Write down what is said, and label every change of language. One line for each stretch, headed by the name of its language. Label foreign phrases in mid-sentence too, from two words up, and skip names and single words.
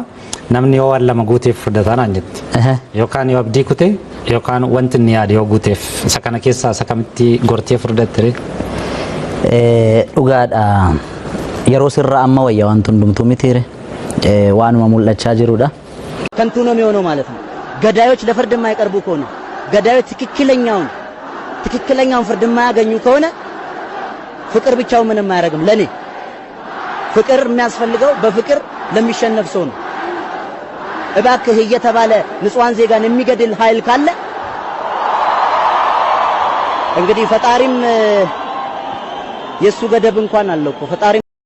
Oromo: Namni yoo waan lama guuteef furdata naan jetti. Yookaan yoo abdii kute yookaan wanti inni yaade yoo guuteef isa kana keessaa isa kamitti gortee furdatte? Dhugaadha. Yeroo sirra amma wayya wanti hundumtuu mitiire waanuma mul'achaa jirudha
Amharic: ከንቱ ነው የሚሆነው ማለት ነው ገዳዮች ለፍርድ የማይቀርቡ ከሆነ ገዳዮች ትክክለኛውን ፍርድ የማያገኙ ከሆነ ፍቅር ብቻው ምንም አያደርግም ለኔ ፍቅር የሚያስፈልገው በፍቅር ለሚሸነፍ ሰው ነው እባክህ እየተባለ ንጹሃን ዜጋን የሚገድል ኃይል ካለ እንግዲህ ፈጣሪም የሱ ገደብ እንኳን አለው እኮ ፈጣሪ